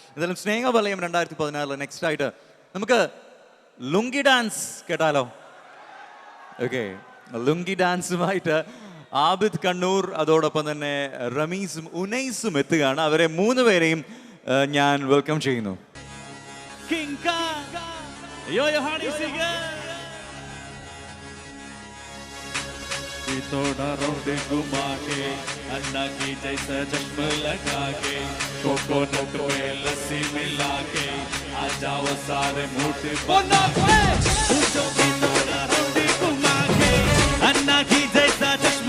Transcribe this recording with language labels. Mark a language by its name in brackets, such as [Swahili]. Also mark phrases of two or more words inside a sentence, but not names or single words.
[Malayalam] എന്തായാലും സ്നേഹവലയം 2016 നെക്സ്റ്റ് ആയിട്ട് നമുക്ക് ലുങ്കി ഡാൻസ് കേട്ടാലോ? ഓക്കെ, ലുങ്കി ഡാൻസുമായിട്ട് ആബിദ് കണ്ണൂർ അതോടൊപ്പം തന്നെ റമീസും ഉനൈസും എത്തുകയാണ്. അവരെ 3 പേരെയും ഞാൻ വെൽക്കം ചെയ്യുന്നു. [English] King Khan, Yo-Yo Honey Singer. [Hindi] थोड़ा राउंड घुमा के अन्ना की जैसा चश्मा लगा के कोकोनट में लस्सी मिला के आ जाओ सारे मोटे बना के थोड़ा राउंड घुमा के अन्ना की जैसा चश्मा